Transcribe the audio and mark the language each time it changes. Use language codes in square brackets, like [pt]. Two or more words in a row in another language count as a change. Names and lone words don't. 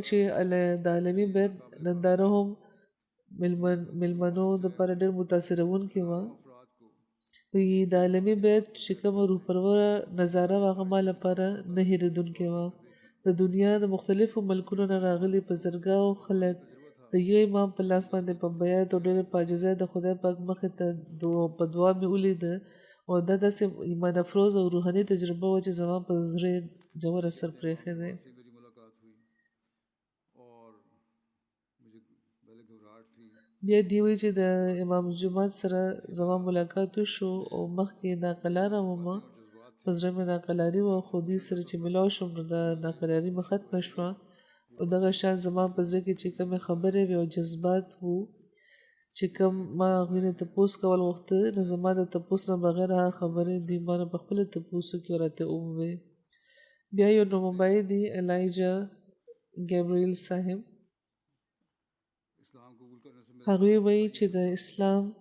[ps] چې د عالمي بیت ننداره هم مېلمنو دپاره ډېر متاثرونکې وه وایي د عالمي بیت چې کومه روحپروره نظاره وه هغه ما لپاره نه هېرېدونکې وه د دنیا د مختلفو ملکونو نه راغلي په زرګاو خلک د یو امام په لاس باندې په بیعت او ډېرې په عاجزۍ د خدای پاک مخې ته په دعا مې ولیده او دا داسې ایمان افروز او روحاني تجربه وه چې زما په زړه ژور اثر پرېښی دی [ur] سے میری ملاقات ہوئی [ps] بیا دی وی چې د امام جمعات سره زما ملاقات وشو او مخکې ناقلاره ومه په زړه مې ناقلاري وه خو دوی سره چې ملاو شوم نو د ناقلاري مې ختمه شوه او دغه شان زما په زړه کې چې کومې خبرې وې او جذبات وو چې کوم ما هغوی نه تپوس کول غوښته نو زما د تپوس نه بغیر هغه خبرې دوی ما نه په خپله تپوسو کې راته ووې بیا یو نومبای دی الایجا ګیبریل صاحب هغوی وایي چې د اسلام